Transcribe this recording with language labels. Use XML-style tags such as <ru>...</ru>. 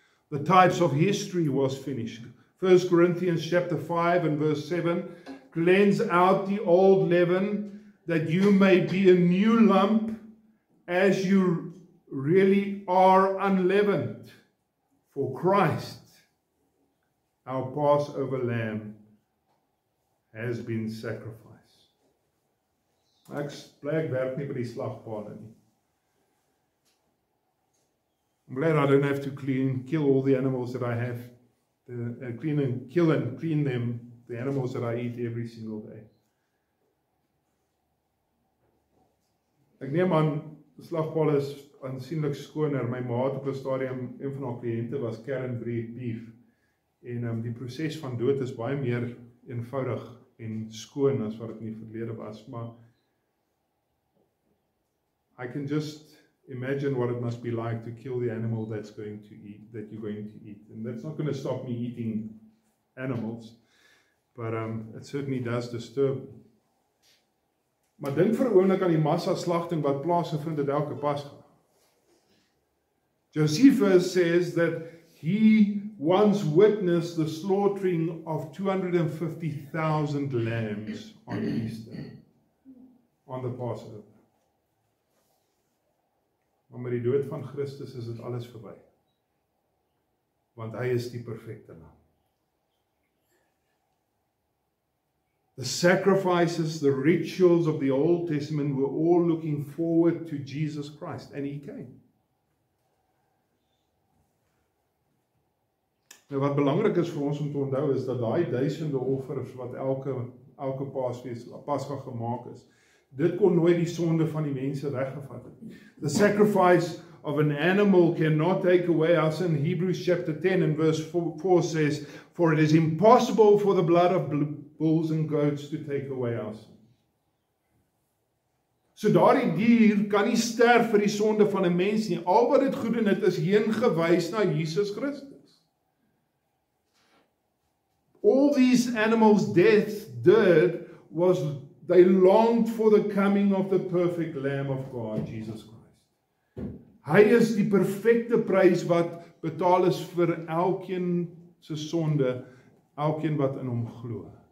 <en>The types of history was finished. 1 Corinthians chapter 5 and verse 7, cleanse out the old leaven, that you may be a new lump, as you really are unleavened. For Christ, our Passover lamb, has been sacrificed.</en> <af>Ek bly ek werk nie by die slagpale nie.</af> <en>I'm glad I don't have to kill all the animals that I have, kill and clean them, the animals that I eat every single day.</en> <af>Ek neem aan, die slagpale is aansienlik skoner. My ma het op 'n stadium, een van haar kliënte was Karen beef. En die proses van dood is baie meer eenvoudig en skoon as wat dit in die verlede was, maar</af> <en>I can just imagine what it must be like to kill the animal that you're going to eat. And that's not going to stop me eating animals, but it certainly does disturb me.</en> <af>Maar dink vir 'n oomblik aan die massa slagting wat plaasgevind het elke Pasga.</af> <en>Josephus says that he once witnessed the slaughtering of 250,000 lambs on Easter, on the Passover.</en> <af>Maar met die dood van Christus is dit alles verby. Want hy is die perfekte lam.</af> <en>The sacrifices, the rituals of the Old Testament were all looking forward to Jesus Christ, and he came.</en> <af>Nou wat belangrik is vir ons om te onthou is dat daai duisende offers wat elke Pasga gemaak is, dit kon nooit die sonde van die mense weggevat het.</af> <en>The sacrifice of an animal cannot take away our sin. Hebrews chapter 10 and verse 4 says, "For it is impossible for the blood of bulls and goats to take away our sin."</en> <af>So daardie dier kan nie sterf vir die sonde van 'n mens nie. Al wat dit gedoen het is heen gewys na Jesus Christus.</af> <en>All these animals' death did was they longed for the coming of the perfect Lamb of God, Jesus Christ.</en> <af>Hy is die perfekte prys wat betaal is vir elkeen se sonde, elkeen wat in hom glo.</af>